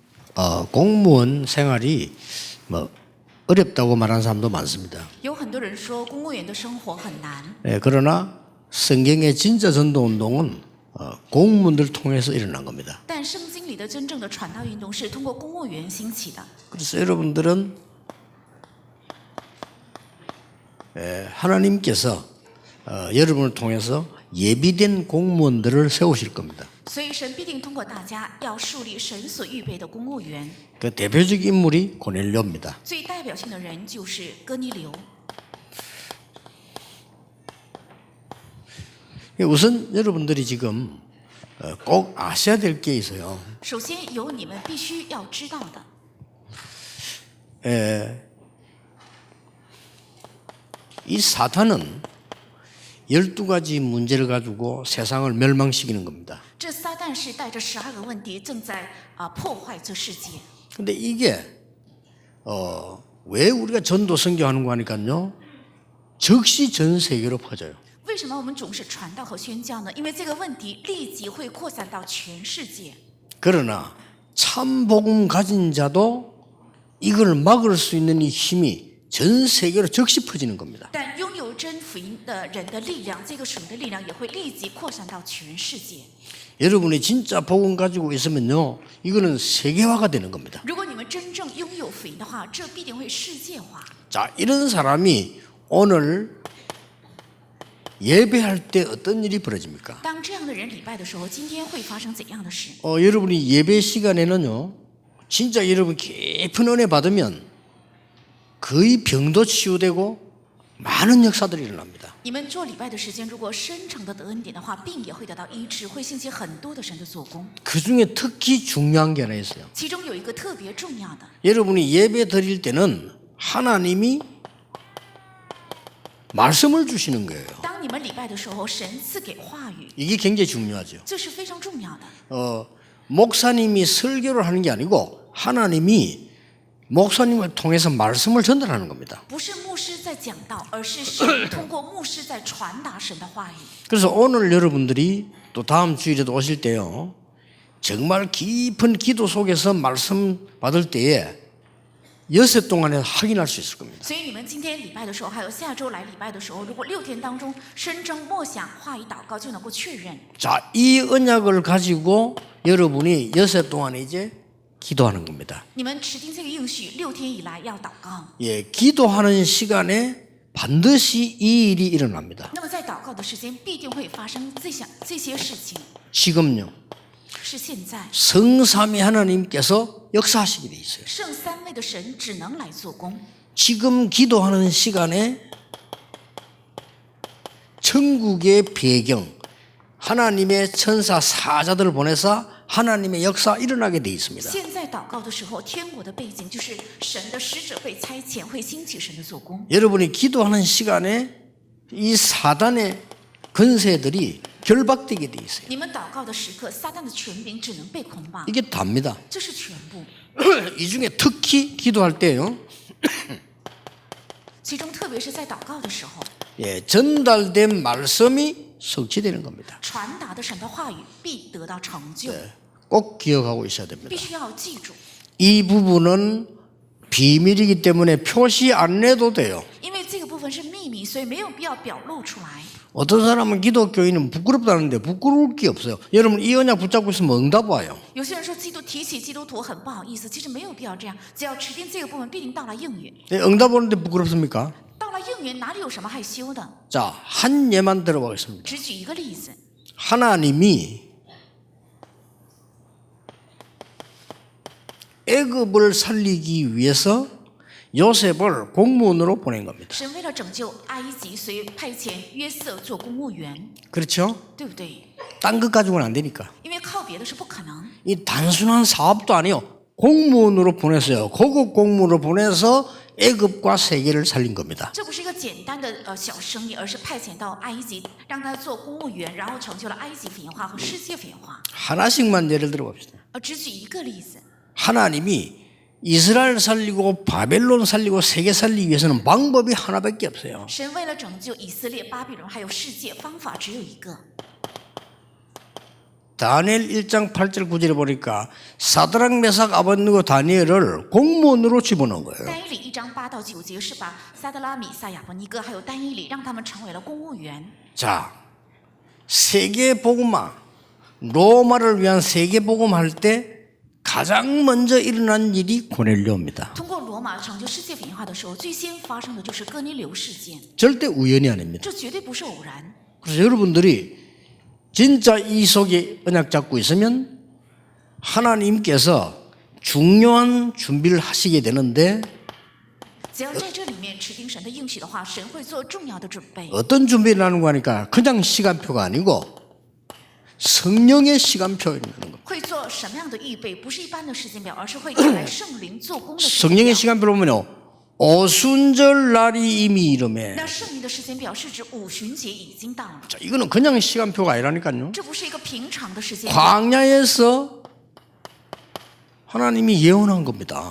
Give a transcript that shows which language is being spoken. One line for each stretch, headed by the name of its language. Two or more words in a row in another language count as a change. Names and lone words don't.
Korean: 공무원 생활이 뭐 어렵다고 말하는 사람도 많습니다.
Chinese: 有很多人说公务员的生活很难，
Korean: 그러나 성경의 진짜 전도 운동은 공무원들 통해서 일어난 겁니다.
Chinese: 但圣经里的真正的传道运动是通过公务员兴起的。
Korean: 그래서 여러분들은 하나님께서 여러분을 통해서 예비된 공무원들을 세우실 겁니다.
Chinese: 所以神必定通过大家要树立神所预备的公务员。
Korean: 그 대표적 인물이 고넬료입니다.
Chinese: 最代表性的人就是哥尼流。
Korean: 우선 여러분들이 지금 꼭 아셔야 될 게 있어요.
Chinese: 首先有你们必须要知道的，
Korean: 이 사탄은 12가지 문제를 가지고 세상을 멸망시키는 겁니다.
Chinese: 这撒旦是带着12个问题正在破坏这世界。
Korean: 근데 이게 왜 우리가 전도 선교하는 거 하니까요. 즉시 전 세계로 퍼져요.
Chinese: 为什么我们总是传道和宣教呢？因为这个问题立即会扩散到全世界。
Korean: 그러나 참 복음 가진 자도 이걸 막을 수 있는 이 힘이 전 세계로 즉시 퍼지는 겁니다.
Chinese: 但拥有真福音的人的力量，这个属灵的力量也会立即扩散到全世界。
Korean: 여러분이 진짜 복음 가지고 있으면요. 이거는 세계화가 되는 겁니다.
Chinese: 如果你们真正拥有福音的话，这必定会世界化。
Korean: 자, 이런 사람이 오늘 예배할 때 어떤 일이 벌어집니까?
Chinese: 当这样的人礼拜的时候，今天会发生怎样的事？
Korean: 여러분이 예배 시간에는요. 진짜 여러분 깊은 은혜 받으면 거의 병도 치유되고 많은 역사들이 일어납니다.
Chinese: 你们做礼拜的时间，如果深诚的得恩典的话，病也会得到医治，会兴起很多的神的做工。
Korean: 그중에 특히 중요한 게 하나 있어요.
Chinese: 其中有一个特别重要的，
Korean: 여러분이 예배 드릴 때는 하나님이 말씀을 주시는 거예요.
Chinese: 当你们礼拜的时候，神赐给话语，
Korean: 이게 굉장히 중요하죠.
Chinese: 这是非常重要的。
Korean: 목사님이 설교를 하는 게 아니고 하나님이 목사님을 통해서 말씀을 전달하는 겁니다.
Chinese: 不是牧师在讲道，而是神通过牧师在传达神的话语。
Korean: 그래서 오늘 여러분들이 또 다음 주일에도 오실 때요. 정말 깊은 기도 속에서 말씀 받을 때에 여섯 동안에 확인할 수 있을 겁니다.
Chinese: 所以你们今天礼拜的时候，还有下周来礼拜的时候，如果6天当中深争默想、话语、祷告，就能够确认。
Korean: 자, 이 언약을 가지고 여러분이 여섯 동안에 이제 기도하는 겁니다.
Chinese: 你们持定这个应许，6天以来要祷告。
Korean: 예, 기도하는 시간에 반드시 이 일이 일어납니다.
Chinese: 那么在祷告的时间，必定会发生这些事情。
Korean: 지금요.
Chinese: 是现在，
Korean: 성삼위 하나님께서 역사하시게 돼 있어요.
Chinese: 圣三位的神只能来做工。
Korean: 지금 기도하는 시간에 천국의 배경, 하나님의 천사 사자들을 보내서 하나님의 역사 일어나게 돼 있습니다.
Chinese: 现在祷告的时候，天国的背景就是神的使者被差遣，会兴起神的做工。
Korean: 여러분이 기도하는 시간에 이 사단의 권세들이 결박되게 돼 있어요.
Chinese: 你们祷告的时刻，撒旦的权柄只能被捆绑，
Korean: 이게 답니다.
Chinese: 这是全部。
Korean: 이 중에 특히 기도할 때요.
Chinese: 其中特别是在祷告的时候，
Korean: 예, 전달된 말씀이 성취되는 겁니다.
Chinese: 传达的神的话语必得到成就，
Korean: 꼭 기억하고 있어야 됩니다.
Chinese: 必须要记住，
Korean: 이 부분은 비밀이기 때문에 표시 안 해도 돼요.
Chinese: 因为这个部分是秘密，所以没有必要表露出来。
Korean: 어떤 사람은 기독교인은 부끄럽다는데 부끄러울 게 없어요. 여러분 이 언약 붙잡고 있으면 응답 와요.
Chinese: 有些人说提起基督徒很不好意思，其实没有必要这样，只要持定这个部分，必定到了应允。
Korean: 응답 오는데 부끄럽습니까?
Chinese: 到了应允，哪里有什么害羞的？
Korean: 자, 한 예만 들어보겠습니다.
Chinese: 只举一个例子，
Korean: 하나님이 애굽을 살리기 위해서 요셉을 공무원으로 보낸 겁니다.
Chinese: 神为了拯救埃及，所以派遣约瑟做公务员，
Korean: 그렇죠?
Chinese: 对不对？
Korean: 딴 것 가지고는 안 되니까.
Chinese: 因为靠别的是不可能。
Korean: 이 단순한 사업도 아니요. 공무원으로 보냈어요. 고급 공무원으로 보내서 애굽과 세계를 살린 겁니다.
Chinese: 这不是一个简单的小生意，而是派遣到埃及，让他做公务员，然后成就了埃及福音化和世界福音化。
Korean: 하나씩만 예를 들어 봅시다.
Chinese: 只举一个例子，
Korean: 하나님이 이스라엘 살리고 바벨론 살리고 세계 살리기 위해서는 방법이 하나밖에 없어요.
Chinese: 神为了拯救以色列、巴比伦还有世界，方法只有一个，
Korean: 다니엘 1장 8절 9절에 보니까 사드락 메삭 아벳느고 다니엘을 공무원으로 집어넣은 거예요.
Chinese: 但以理1章8到9节是把撒德拉、米撒、亚伯尼哥还有但以理让他们成为了公务员。
Korean: 자, 세계 복음화, 로마를 위한 세계 복음할 때 가장 먼저 일어난 일이 고넬료입니다.
Chinese: 通过罗马成就世界福音化的时候，最先发生的就是哥尼流事件，
Korean: 절대 우연이 아닙니다.
Chinese: 这绝对不是偶然。
Korean: 그래서 여러분들이 진짜 이 속에 언약 잡고 있으면 하나님께서 중요한 준비를 하시게 되는데
Chinese: 只要在这里面持定神的应许的话，神会做重要的准备。
Korean: 어떤 준비를 하는 거 하니까 그냥 시간표가 아니고 성령의 시간표인 거예요.
Chinese: 会做什么样的预备？不是一般的时间表，而是会带来圣灵做工的时间
Korean: 성령의
Chinese: 表。
Korean: 시간표를 보면요. 오순절 날이 이미 이름에
Chinese: 那圣灵的时间表是指五旬节已经到了，
Korean: 자, 이거는 그냥 시간표가 아니라니까요.
Chinese: 这不是一个平常的时间表，
Korean: 광야에서 하나님이 예언한 겁니다.